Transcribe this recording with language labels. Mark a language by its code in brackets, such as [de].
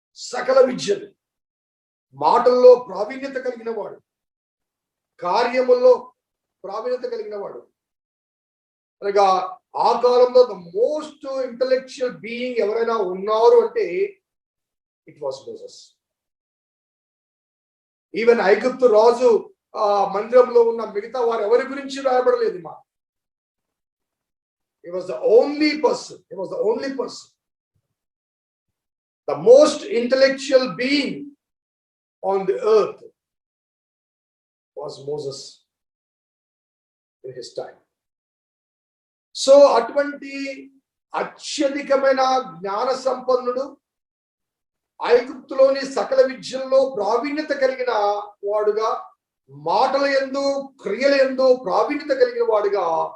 [te] సకల విద్యలు, మాటల్లో ప్రావీణ్యత కలిగిన వాడు, కార్యముల్లో ప్రావీణ్యత కలిగిన వాడు. అనగా ఆ కాలంలో [en] the most intellectual being [te] ఎవరైనా ఉన్నారు అంటే [en] it was [te] మోసెస్. ఈవెన్ ఐగుప్తు రాజు మందిరంలో ఉన్న మిగతా వారు ఎవరి గురించి రాయబడలేదు. [en] మా he was the only person, he was the only person, the most intellectual being on the earth was Moses in his time. [te] So అటువంటి అత్యధికమైన జ్ఞాన సంపన్నుడు, ఐగుప్తులోని సకల విద్యల్లో ప్రావీణ్యత కలిగిన వాడుగా, మాటల యందు క్రియల యందు ప్రావీణ్యత కలిగిన వాడుగా